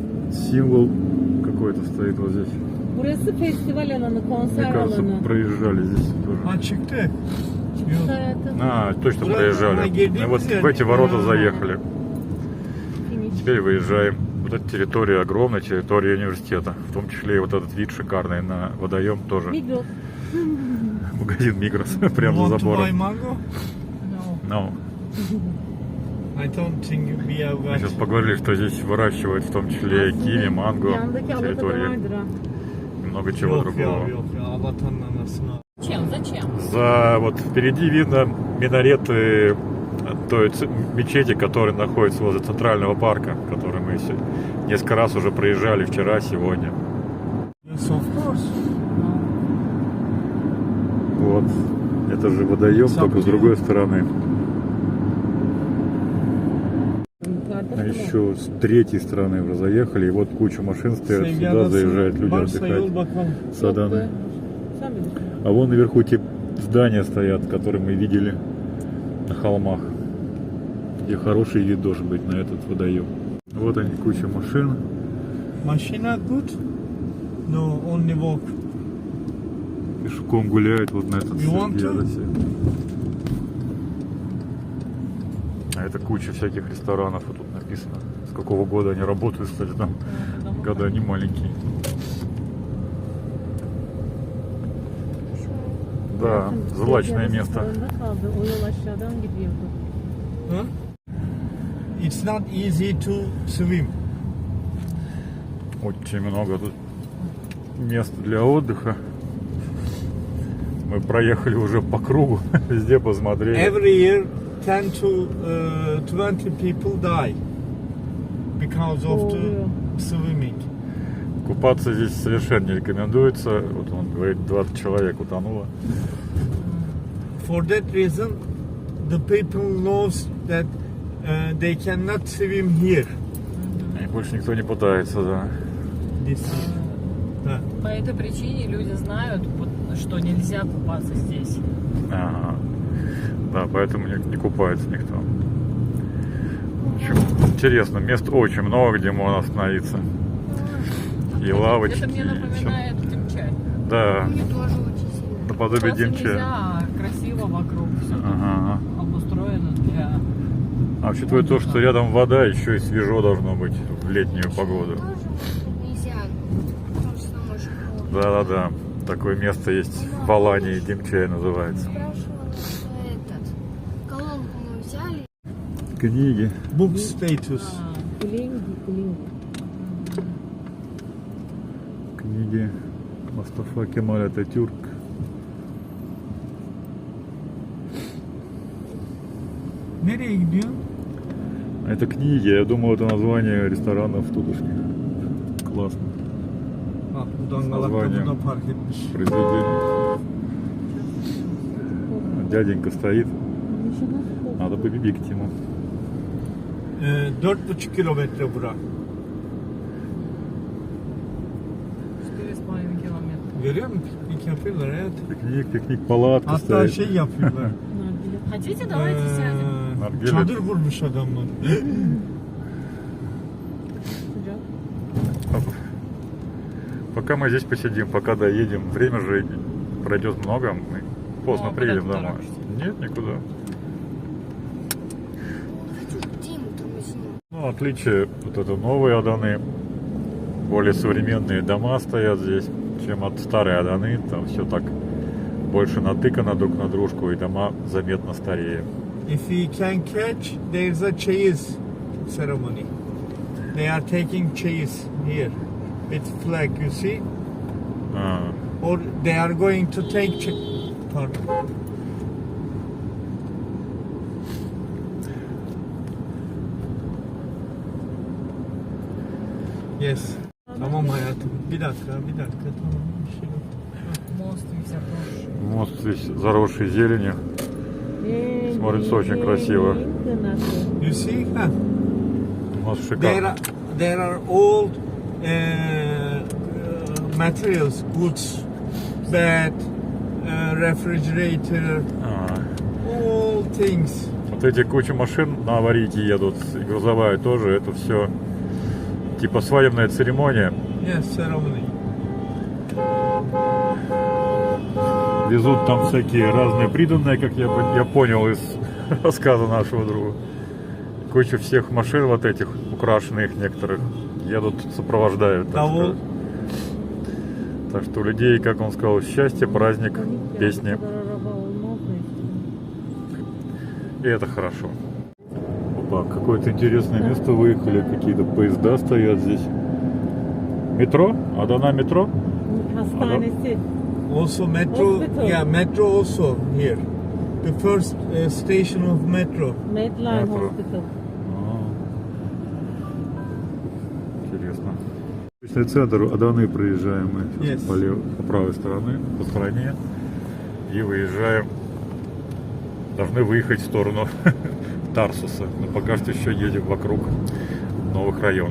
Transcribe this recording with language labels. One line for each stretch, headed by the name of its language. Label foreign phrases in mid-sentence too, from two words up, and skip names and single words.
Russian: символ какой-то стоит вот здесь.
Turkish: Burası festival alanı, konser
Russian: Мне кажется,
Turkish: alanı.
Russian: проезжали здесь тоже.
Turkish: Ha çıktı. Çıktı hayatım.
Russian: Точно Ура, проезжали. мы едем Мы вот здесь. в эти ворота заехали. Finish. Теперь выезжаем. Вот эта территория огромная, территория университета. В том числе и вот этот вид шикарный на водоем тоже. Migros. Магазин Мигрос прямо за
English: Want to buy
Russian: забором.
English: mango? No.
Russian: Ну,
English: I don't think we have
Russian: мы
English: got.
Russian: сейчас поговорили, что здесь выращивают в том числе киви, манго,
Turkish: Yandaki Alatada
Russian: территории,
Turkish: vardır ha.
Russian: много чего
Turkish: Yok
Russian: другого.
Turkish: ya yok ya Allah'tan anasını.
Russian: Зачем? За вот впереди видно минареты той мечети, которая находится возле центрального парка, который мы несколько раз уже проезжали вчера, сегодня.
English: Yes of course.
Russian: Вот. Это же водоем, только с другой стороны. А еще с третьей стороны уже заехали, и вот куча машин стоят,
Turkish: Sevgi
Russian: сюда
Turkish: adası
Russian: заезжают люди
Turkish: varsa yol
Russian: отдыхать.
Turkish: bakalım.
Russian: С Аданы.
Turkish: Sen bilirsin.
Russian: А вон наверху те здания стоят, которые мы видели на холмах, где хороший вид должен быть на этот водоем. Вот они, куча машин.
English: Maşina good. No only walk.
Russian: Пешком гуляют вот на этот
English: You want to?
Russian: Сергиадосе. А это куча всяких ресторанов, вот тут написано, с какого года они работают, кстати, там года они маленькие. Да, злачное место.
Turkish: Sınırında kaldı. O yol aşağıdan gidiyordu.
English: Huh? It's not easy to swim.
Russian: Очень много тут мест для отдыха. Мы проехали уже по кругу, везде посмотрели.
English: Every year 10 to 20 people die because of the swimming.
Russian: Купаться здесь совершенно не рекомендуется. Вот он говорит, 20 человек утонуло.
English: For that reason, the people knows that they cannot swim here.
Russian: И больше никто не пытается, да.
English: This year.
Russian: Да. По этой причине люди знают, что нельзя купаться здесь. Ага. Да, поэтому не купается никто. В общем, интересно, мест очень много, где можно остановиться. И лавочки. Это мне и всё. напоминает Димчай. Да, Мне тоже очень сильно. наподобие Купаться Димчая. нельзя, а красиво вокруг все Ага. обустроено для... А учитывая то, что рядом вода, еще и свежо должно быть в летнюю погоду. Тоже нельзя, потому что там очень холодно. Да-да-да. Такое место есть в Алании, Димчай называется. Спрашивала, колонку мы взяли. Книги.
English: Book status. Kuling.
Russian: Книги Мустафа Кемаль Ататюрк.
Turkish: Nereye gidiyor?
Russian: Это книги, я думал, это название ресторанов тутошних. Классно.
Turkish: Bak bu dangalak da
Russian: Название.
Turkish: burada park etmiş.
Russian: Произведение. Дяденька стоит. Надо побибикать ему.
Turkish: 4,5 kilometre bura.
Russian: 4,5 километра.
Turkish: Görüyor musun? Piknik yapıyorlar hayat.
Russian: Piknik, палатка
Turkish: Hatta
Russian: стоит.
Turkish: şey yapıyorlar.
Russian: Хотите, давайте сядем.
Turkish: Nargile. Çadır kurmuş adamlar.
Russian: Пока мы здесь посидим, пока доедем, время же пройдет много, мы поздно Ну, приедем куда ты домой. торопишься? Нет, никуда. Хочу Диму тормознуть. Ну, отличие, вот это новые Аданы, более современные дома стоят здесь, чем от старой Аданы, там все так больше натыкано друг на дружку, и дома заметно старее.
English: If we can catch, there's a cheese ceremony. They are taking cheese here with flag, you see?
Russian: А,
English: Or they are going to take pardon. Yes.
Turkish: Tamam hayatım. Bir dakika. Tamam. Bir şey yok.
Russian: Мост весь обросший. мост весь заросший зеленью. Смотрится очень красиво.
English: You see? Huh?
Russian: Мост
English: There
Russian: шикарный.
English: are, there are old materials, goods, bed, refrigerator,
Russian: А,
English: all things.
Russian: вот эти куча машин на аварийке едут, и грузовая тоже, это все Типа свадебная церемония.
English: Yes, ceremony.
Russian: Везут там всякие разные приданные, как я понял из рассказа нашего друга. Куча всех машин вот этих, украшенных некоторых, едут, сопровождают. Так Давол. сказать. Так что у людей, как он сказал, счастье, праздник, песни. И это хорошо. Опа, какое-то интересное место выехали, какие-то поезда стоят здесь. Метро? Адана метро?
Turkish: Hastanesi.
English: Also metro, Hospital. yeah, metro also here. The first station of metro. Medline Metro. Hospital.
Russian: Интересно. Точный центр Аданы проезжаем мы сейчас
English: Yes.
Russian: по правой стороне, по стороне. И выезжаем. Должны выехать в сторону Тарсуса. Но пока что еще едем вокруг новых районов.